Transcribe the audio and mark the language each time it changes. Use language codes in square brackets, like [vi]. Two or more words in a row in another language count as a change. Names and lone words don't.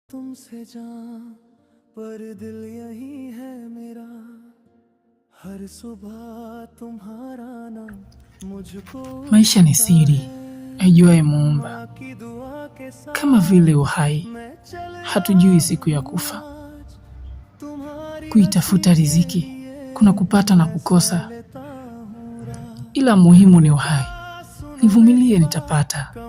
[hi] तुमसे जान पर दिल यही है मेरा, हर सुबह तुम्हारा नाम मुझको। [sw] Maisha ni siri aijuaye Muumba, kama vile uhai hatujui siku ya kufa. Kuitafuta riziki kuna kupata na kukosa, ila muhimu ni uhai. Nivumilie, nitapata.